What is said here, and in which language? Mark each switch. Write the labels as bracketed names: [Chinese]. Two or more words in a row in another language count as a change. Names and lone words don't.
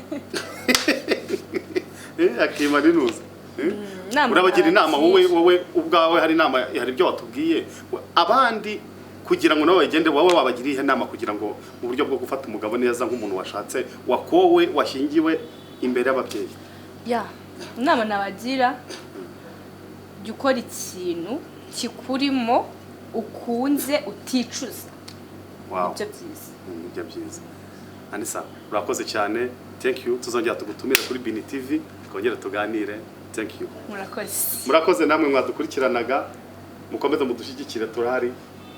[Kinyarwanda] akimana inuza urabagira inama wowe ubwawe hari ibyo watubwiye abandi kugira ngo nawe bagende wowe wabagiriye inama kugira ngo mu buryo bwo gufata umugabo neza nk'umuntu washatse wakowe washingiwe imbere y'ababyeyi? inama nabagira jya ukora ikintu kikurimo ukunze uticuza. Nibyo byiza. Anisa urakoze cyane. [English] Thank you. [Kinyarwanda] Tuzongera tugutumira kuri Bini TV twongere tuganire. [English] Thank you. [Kinyarwanda] Murakoze. Murakoze namwe mwadukurikiranaga mukomeze mudushyigikire turahari.